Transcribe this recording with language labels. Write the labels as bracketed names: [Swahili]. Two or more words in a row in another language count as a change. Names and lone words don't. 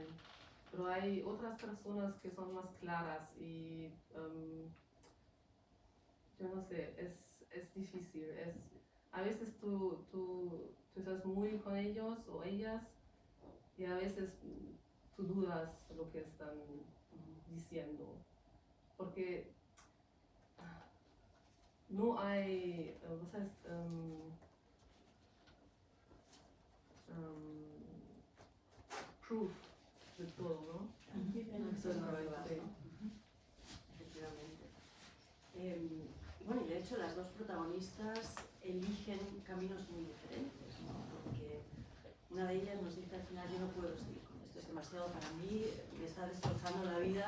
[Spanish] Pero hay otras personas que son más claras y yo no sé, es difícil. A veces tú estás muy con ellos o ellas y a veces tú dudas lo que están diciendo. Porque no hay, [German] was heißt, [Spanish] proof de todo, ¿no? Pruebas, ¿no? Efectivamente. Bueno, y de hecho las dos protagonistas eligen caminos muy diferentes, ¿no? Porque una de ellas nos dice al final: yo no puedo seguir con esto, es demasiado para mí, me está destrozando la vida.